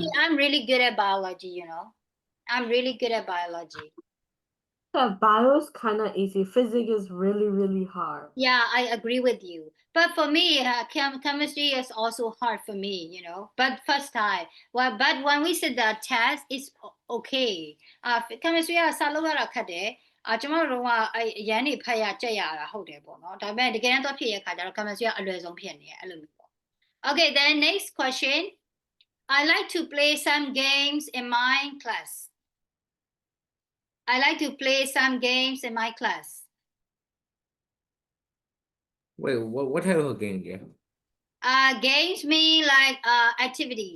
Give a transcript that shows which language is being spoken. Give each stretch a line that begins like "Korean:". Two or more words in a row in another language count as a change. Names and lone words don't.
English: me, I'm really good at biology you know I'm really good at biology Yeah, bio is kind of easy. Physics is really, really hard. yeah, I agree with you. But for me, chemistry is also hard for me, you know. But first time, well, but when we said the test, it's okay.
Burmese: Chemistry ကစာလုပ်ရတာခက်တယ်။ကျွန်တော်တို့ကအရန်နေဖတ်ရကြက်ရတာဟုတ်တယ်ပေါ့နော်။ဒါပေမဲ့တကယ်တမ်းတော့ဖြစ်ရခါကျတော့ chemistry ကအလွယ်ဆုံးဖြစ်နေတယ်အဲ့လိုမျိုးပေါ့။
English: Okay, then next question. I like to play some games in my class. I like to play some games in my class. Wait, what type of game? Yeah. Games mean like activities.